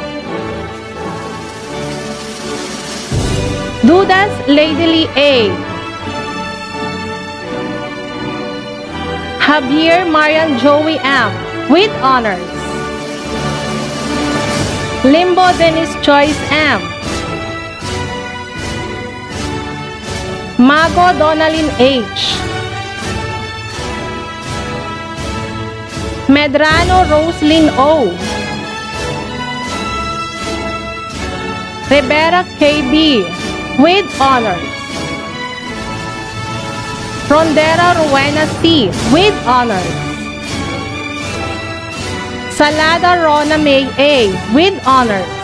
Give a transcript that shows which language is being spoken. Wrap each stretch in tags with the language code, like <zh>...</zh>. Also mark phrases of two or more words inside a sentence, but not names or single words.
<en>Dudas Ladily A. Javier Marian Joey M, with honors. Limbo Dennis Joyce M. Mago Donalyn H. Medrano Roslyn O. Rivera KB, with honors. Rondera Rowena C, with honors. Salada Rona May A, with honors.</en>